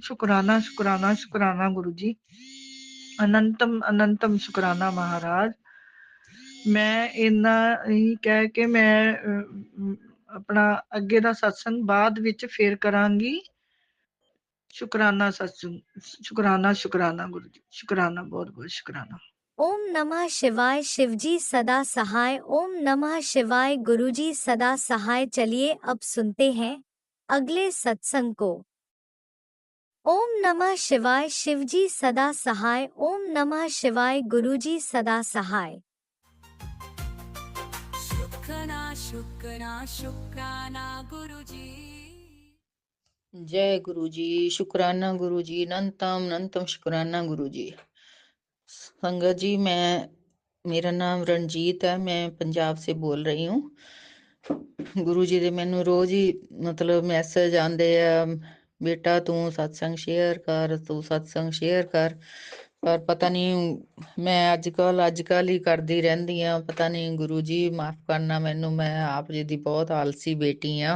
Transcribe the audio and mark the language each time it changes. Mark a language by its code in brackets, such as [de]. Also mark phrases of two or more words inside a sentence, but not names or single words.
[pa] ਸ਼ੁਕਰਾਨਾ ਸ਼ੁਕਰਾਨਾ ਸ਼ੁਕਰਾਨਾ ਗੁਰੂ ਜੀ, ਅਨੰਤਮ ਸ਼ੁਕਰਾਨਾ ਮਹਾਰਾਜ। ਮੈਂ ਇੰਨਾ ਹੀ ਕਹਿ ਕੇ ਮੈਂ ਆਪਣਾ ਅੱਗੇ ਦਾ ਸਤਸੰਗ ਬਾਅਦ ਵਿੱਚ ਫੇਰ ਕਰਾਂਗੀ। ਸ਼ੁਕਰਾਨਾ ਸਤਸੰਗ, ਸ਼ੁਕਰਾਨਾ ਗੁਰੂ ਜੀ, ਸ਼ੁਕਰਾਨਾ, ਬਹੁਤ ਬਹੁਤ ਸ਼ੁਕਰਾਨਾ। [hi] ओम नमः शिवाय शिवजी सदा सहाय। ओम नमः शिवाय गुरुजी सदा सहाय। चलिए अब सुनते हैं अगले सत्संग को। ओम नमः शिवाय शिवजी सदा सहाय। ओम नमः शिवाय गुरुजी सदा सहाय। शुक्राना गुरु जी। जय गुरु जी, शुक्राना गुरु जी, अनंतम शुक्राना गुरु जी। संगत जी, मेरा नाम रणजीत है, मैं पंजाब से बोल रही हूँ। [pa] गुरु जी ਦੇ ਮੈਨੂੰ ਰੋਜ਼ ਹੀ ਮਤਲਬ ਮੈਸੇਜ ਆਉਂਦੇ ਆ, ਬੇਟਾ ਤੂੰ ਸਤਸੰਗ ਸ਼ੇਅਰ ਕਰ, ਤੂੰ ਸਤਸੰਗ ਸ਼ੇਅਰ ਕਰ। ਪਰ ਪਤਾ ਨਹੀਂ, ਮੈਂ ਅੱਜ ਕੱਲ ਹੀ ਕਰਦੀ ਰਹਿੰਦੀ ਆ। ਪਤਾ ਨਹੀਂ ਗੁਰੂ ਜੀ ਮਾਫ ਕਰਨਾ ਮੈਨੂੰ, ਮੈਂ ਆਪ ਜੀ ਦੀ ਬਹੁਤ ਆਲਸੀ ਬੇਟੀ ਆ।